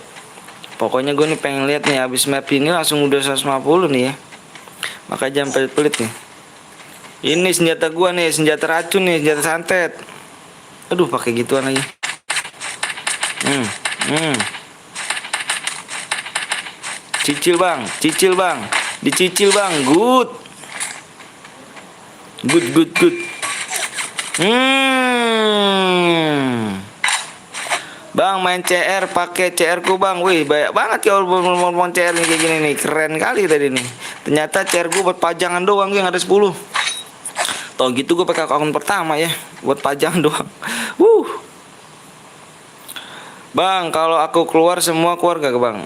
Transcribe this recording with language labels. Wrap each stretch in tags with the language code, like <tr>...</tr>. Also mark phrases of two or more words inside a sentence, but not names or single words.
<id>Pokoknya gue nih pengen lihat nih, habis map ini langsung udah 150 nih ya. Maka jangan pelit-pelit nih. Ini senjata gua nih, senjata racun nih, senjata santet. Aduh, pakai gituan lagi. Cicil bang, dicicil bang, good. Bang main CR pakai CR ku bang, wih banyak banget ya mau CR nih kayak gini nih, keren kali tadi nih. Ternyata CR ku buat pajangan doang, yang ada 10. Toh gitu gue pakai akun pertama ya, buat pajangan doang. Bang, kalau aku keluar semua keluarga ke bang?</id>